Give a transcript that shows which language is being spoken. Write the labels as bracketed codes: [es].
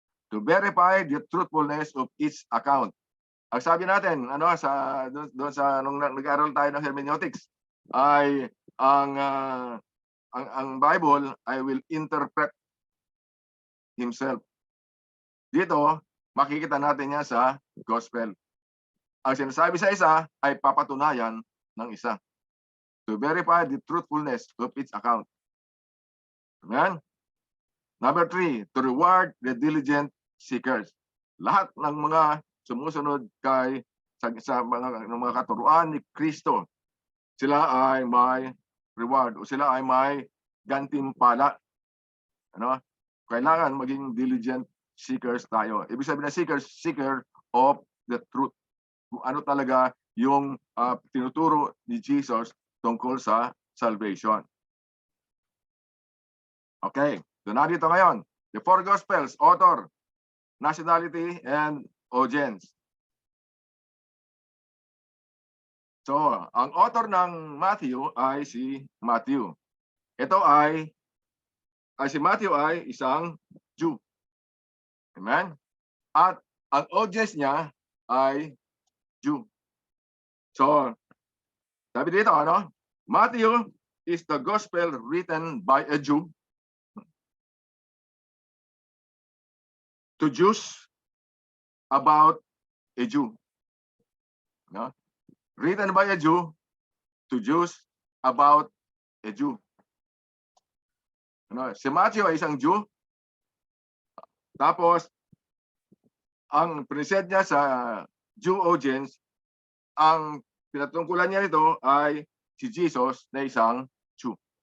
[en] To verify the truthfulness of each account. [tl] Ang sabi natin, doon sa nung nag-aaral tayo ng hermeneutics, ay ang Bible I will interpret himself. Dito, makikita natin yan sa gospel. Ang sinasabi sa isa ay papatunayan ng isa. [en] To verify the truthfulness of its account. Amen? Number 3, to reward the diligent seekers. [tl] Lahat ng mga sumusunod sa mga katuruan ni Kristo, sila ay may reward o sila ay may gantimpala. Kailangan maging diligent seekers tayo. Ibig sabihin na [en] seeker of the truth. [tl] Kung ano talaga yung tinuturo ni Jesus tungkol sa salvation. Okay, so narito ngayon. [en] The four Gospels, author, nationality, and audience. [tl] So, ang author ng Matthew ay si Matthew. Ito ay si Matthew ay isang Jew. Amen? At ang audience niya ay Jew. [en] So, [tl] sabi dito, [en] Matthew is the gospel written by a Jew to Jews about a Jew. Written by a Jew to Jews about a Jew. [tl] Si Matthew ay isang Jew. Tapos, ang present niya sa Jew audience, ang pinatungkulan niya nito ay si Jesus na isang Jew.